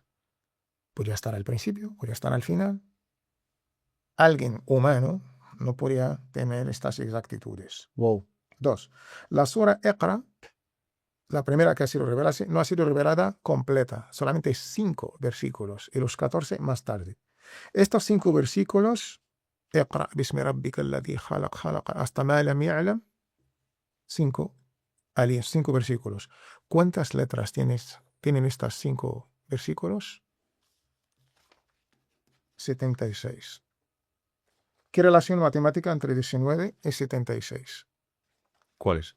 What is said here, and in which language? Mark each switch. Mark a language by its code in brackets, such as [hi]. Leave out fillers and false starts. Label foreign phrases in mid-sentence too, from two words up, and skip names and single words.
[es] Podría estar al principio, podría estar al final. Alguien humano no podría tener estas exactitudes. Wow. 2. La sura Iqra, la primera que ha sido revelada, no ha sido revelada completa, solamente 5 versículos y los 14 más tarde. Estos 5 versículos, [ar] اقرأ باسم ربك الذي خلق, [es] hasta [ar] ما لم يعلم, [es] 5 versículos. ¿Cuántas letras tienen estas 5 versículos? 76. ¿Qué relación matemática entre 19 y 76? ¿Cuál es?